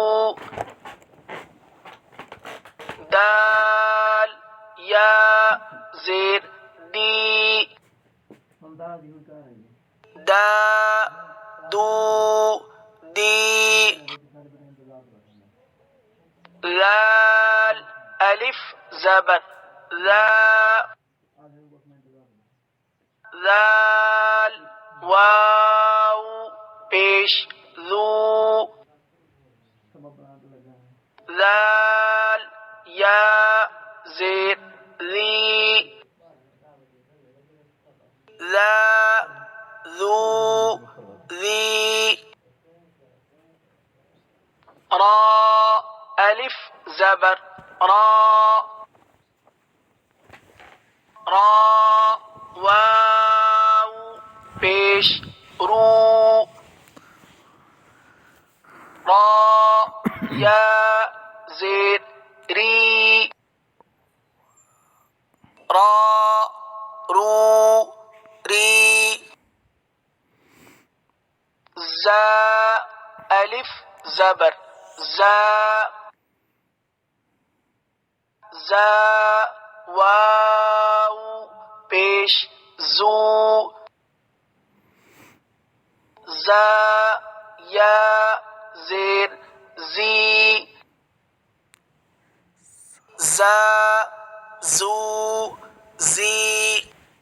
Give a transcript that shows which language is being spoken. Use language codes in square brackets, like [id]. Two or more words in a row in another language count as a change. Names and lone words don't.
[ur] دال یا زیر دی، دا دو دی، لال الف زبر لا، لال واو پیش ذو، لال یا زیر لی، لا ذو ذی، را الف زبر را، را واو پیش رو، را یا زیر ری، را رو ری، زا الف زبر زا، زا واو پیش زو، زا یا زیر زی، زا زو زی،